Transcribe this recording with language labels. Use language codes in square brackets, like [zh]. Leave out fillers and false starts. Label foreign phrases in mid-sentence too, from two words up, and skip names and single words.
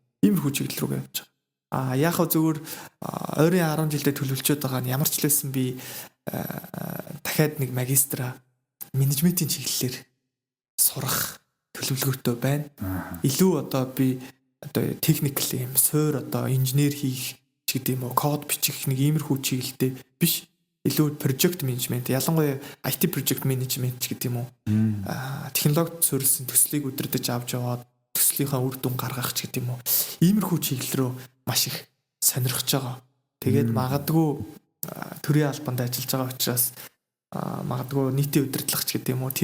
[mn] Иймэрхүү чиглэл рүү явж байгаа. Яг хөө зөвөр ойрын 10 жилдээ төлөвлөж байгаа нь ямар ч л байсан би дахиад нэг магистра менежментийн чиглэлээр сурах төлөвлөгөөтэй байна. Илүү одоо би одоо техникл юм суур одоо инженер хийх ч гэдэг юм уу код бичих нэг иймэрхүү чиглэлтэй биш. Илүү [en] project management [mn] ялангуяа [en] IT project management [mn] ч гэдэг юм уу. Технологид суурилсан төслийг удирдах авч яваад төслийнхаа үр дүн гаргах ч гэдэг юм уу. Иймэрхүү чиглэл рүү маш их сонирхож байгаа. Тэгээд магадгүй төрийн албанд ажиллаж байгаа учраас магадгүй нийтийн удирдлага ч гэдэг юм уу.